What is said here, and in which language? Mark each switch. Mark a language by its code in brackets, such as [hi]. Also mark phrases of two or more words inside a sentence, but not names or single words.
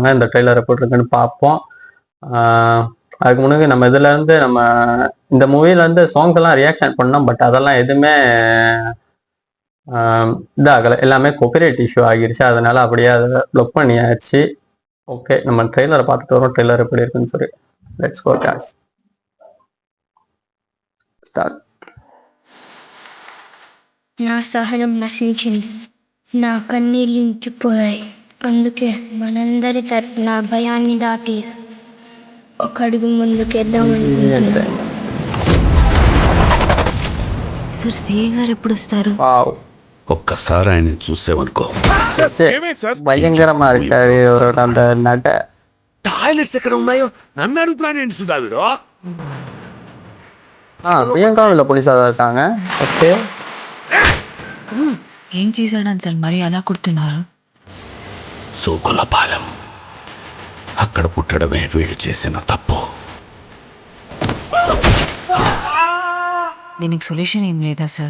[ta] இந்த ட்ரெய்லர் எப்படி இருக்குன்னு பார்ப்போம். அதுக்கு முன்னாடி நம்ம இதுலேருந்து நம்ம இந்த மூவிலேருந்து சாங்ஸ் எல்லாம் ரியாக்ஷன் பண்ணோம். பட் அதெல்லாம் எதுவுமே இதாகலை. எல்லாமே [en] copyright issue [ta] ஆகிருச்சு. அதனால அப்படியே அதை ப்ளாக் பண்ணியாச்சு. ஓகே, நம்ம ட்ரெய்லரை பார்த்துட்டு வரோம், ட்ரெய்லர் எப்படி இருக்குன்னு சொல்லி. [en] let's go guys. [te] స్టార్ట్. నా సహనం నశించింది, నా కన్నీళ్ళు ఇంకిపోయాయి. అందుకే మనందరి తరపున భయాన్ని దాటి ఒక అడుగు ముందుకేద్దామనుకుంటున్నాను. సార్ సిఏ గారు ఎప్పుడు వస్తారు? వావ్, ఒక్కసారి ఆయన చూసేవనుకో. [ta] భయంకరமா இருக்காரு அவரோட அந்த நட. [te] టాయిలెట్స్ ఎక్కడ ఉన్నాయో నన్ను అడుగుతున్నాను ఏంటి సుధా వీడు? [ta] பிரியங்காவும் இல்லை போலீஸாக தான் இருக்காங்க. [te] ఓకే, ఏం చేశాడని సార్ మరి అలా కొడుతున్నారు? సోకులపాలెం అక్కడ పుట్టడమే వీళ్ళు చేసిన తప్పు. దీనికి సొల్యూషన్ ఏం లేదా సార్?